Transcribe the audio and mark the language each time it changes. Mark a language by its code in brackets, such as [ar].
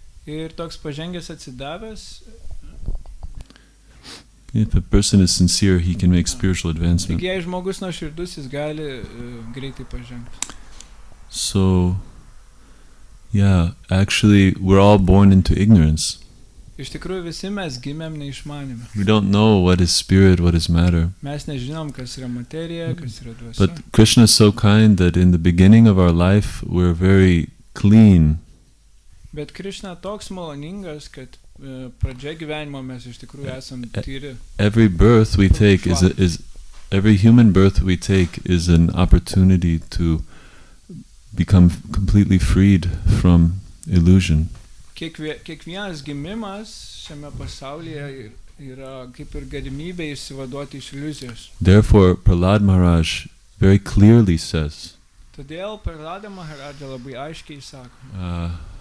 [lt] Ir toks pažengęs atsidavęs. [en] If a person is sincere, he can make spiritual advancement. [lt] Taigi jei žmogus nuoširdus, jis gali greitai pažengti. [en] So, yeah, actually, we're all born into ignorance. [lt] Iš tikrųjų visi mes gimėm neišmanime. [en] We don't know what is spirit, what is matter. [lt] Mes nežinom, kas yra materija, kas yra dvasia. [en] But Krishna is so kind that in the beginning of our life, we're very clean. [lt] Bet Krishna toks maloningas, kad pradžia gyvenimo mes iš tikrųjų esam tyri. [en] Every birth we take every human birth we take is an opportunity to become completely freed from illusion. [lt] Kiekvienas gimimas šiame pasaulyje yra kaip ir galimybė išsivaduoti iš iliuzijos. [en] Therefore, Prahlad Maharaj very clearly says, [lt] Todėl Prahlada Maharaja labai aiškiai sako,